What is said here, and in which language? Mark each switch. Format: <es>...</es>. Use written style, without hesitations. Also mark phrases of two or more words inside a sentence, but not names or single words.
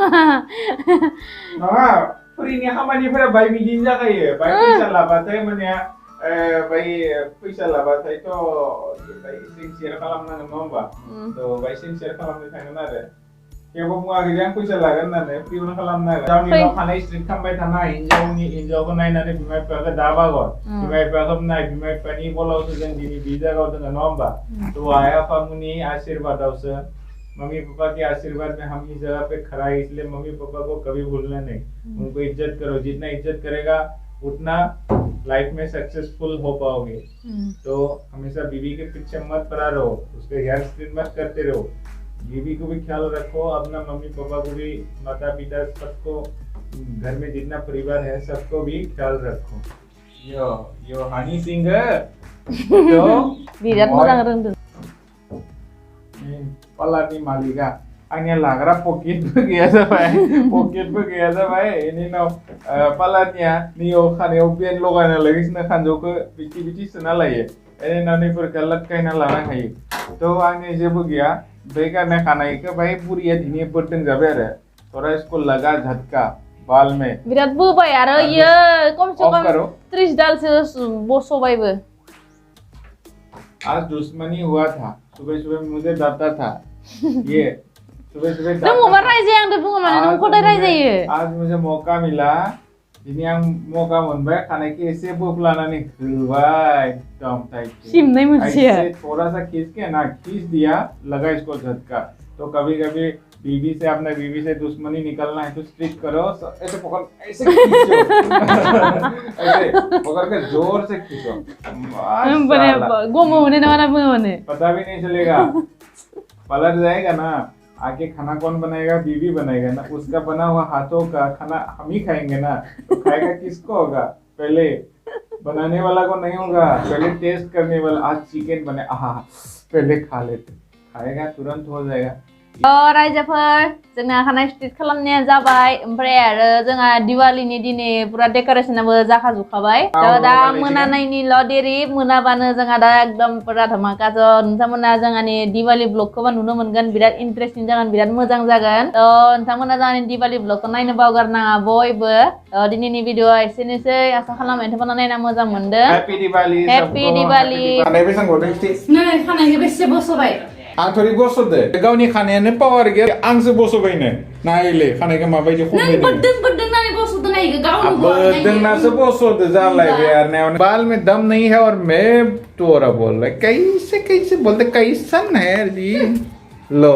<brx>नङा फ्रिनि खामानिफोरा बाय बिदिनो जाखायो बाय फैसा लाबाथाय माने बाय फैसा लाबाथायथ' बाय सिनसियार खालामनांगोन नङा होमबा थ' बाय सिनसियार खालामनो थांगोन आरो थेवबो बुङाखै आं फैसा लागोन होननानै फ्रियावनो खालामनो हागोन गावनि न'आव खानाय स्ट्रेट खालामबाय थानाय हिन्जावखौ नायनानै बिमा बिफाखौ दाबागोन बिमा बिफाखौ नाय बिमा बिफानि बलावसो जों दिनै बे जायगायाव दङ नङा होमबा थ' आइ आफामोननि आशीर्वादावसो</brx> <hi>मम्मी पापा के आशीर्वाद में हम इस जगह पे खड़ा है इसलिए मम्मी पापा को कभी भूलना नहीं उनको इज्जत करो जितना इज्जत करेगा उतना लाइफ में सक्सेसफुल हो पाओगे तो हमेशा बीवी के पीछे मत पड़ा रहो उसके हेयर स्ट्रेट मत करते रहो बीवी को भी ख्याल रखो अपना मम्मी पापा को भी माता पिता सबको घर में जितना परिवार है सबको भी ख्याल रखो यो हनी सिंह तो</hi> <brx>बिराद मोजां रोंदों पार्लारनि मालिका आंनिया लाग्रा पकेटबो गैया जाबाय बेनि उनाव पार्लारनिया नैयाव खानायाव बेन लगायना लागासिनो खानजौखौ बिदि सोना लायो बेनि उनाव नैफोरखौ लटकायना लानो हायो थ' आंनि जेबो गैया बे गारनाय खानायखौ बाय बुरिया दिनै बोदों जाबाय आरो</brx> <hi>थोड़ा इसको लगा झटका बाल में</hi> <brx>बिराद बोबाय आरो इयो</brx> <hi>कम से कम</hi> <brx>30 दालसो बसबायबो</brx> <hi>आज दुश्मनी हुआ था सुबह सुबह मुझे डरता था ये सुबह सुबह</hi> <brx>नों माबा रायजाया आंदो बुङो माने नों खदाय रायजायो</brx> <hi>आज मुझे मौका मिला</hi> <brx>दिनै आं मौका मोनबाय खानायखौ एसे बोफ्लानानै होबाय एकदम टाइट सिमनाय मोनसे</brx> <hi>थोड़ा सा खींच के ना खींच दिया लगा इसको झटका तो कभी कभी बीवी से अपने बीवी से दुश्मनी निकलना है तो स्ट्रिक करो ऐसे पकड़ ऐसे खींचो ऐसे पकड़ के जोर से खींचो पता भी नहीं चलेगा पलट जाएगा ना आगे खाना कौन बनाएगा बीवी बनाएगा ना उसका बना हुआ हाथों का खाना हम ही खाएंगे ना तो खाएगा किसको होगा पहले बनाने वाला को नहीं होगा पहले टेस्ट करने वाला आज चिकन बने पहले खा लेते खाएगा तुरंत हो जाएगा</hi> <brx>रायजोफोर जोंना खानाय स्ट्रेट खालामनाया जाबाय ओमफ्राय आरो जोंहा दिवालीनि दिनै पुरा डेक'रेसनाबो जाखाजोबखाबाय दा मोनानायनिल' देरि मोनाबानो जोंहा दा एकदम पुरा धमाकाजो नोंथांमोना जोंहानि दिवाली ब्लगखौबो नुनो मोनगोन बिराद इन्टारेस्टिं जागोन बिराद मोजां जागोन नोंथांमोना जोंहानि दिवाली ब्लगखौ नायनो बावगारनाङा बयबो दिनैनि भिडिअ'आ एसेनोसै आसा खालामो नोंथांमोना नायना मोजां मोनदों</brx> <en>Happy Diwali Happy Diwali</en> <brx>खानाय बेसां गदों नै खानायखौ बेसे बसबाय आं थोरि बसदो गावनि खानायानो पावार गैया आंसो बसबायनो नायले खानायखौ माबायदि खमबायदों बोदों नानै बसदो नायगो गावनो बोदोंनासो बसदो जालायबाय</brx> <hi>यार बाल में दम नहीं है और मैं तोरा बोल रहा कैसे कैसे बोलते कैसन है यार जी लो</hi>